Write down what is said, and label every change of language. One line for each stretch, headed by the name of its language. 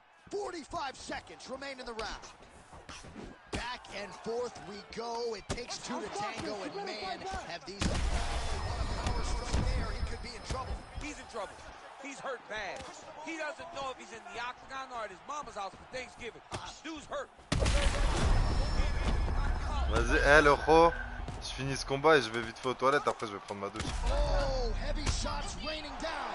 English: 45 seconds remain in the round. Back and forth we go. It takes two to tango, and man, have these. What a power stroke there. He could be in trouble. He's in trouble. He's hurt bad. He doesn't know if he's in the octagon or at his mama's house for Thanksgiving. Dude's hurt.
French: Vas-y, hé le ro, je finis ce combat et je vais vite fait aux toilettes, après je vais prendre ma douche.
English: Oh, heavy shots raining down.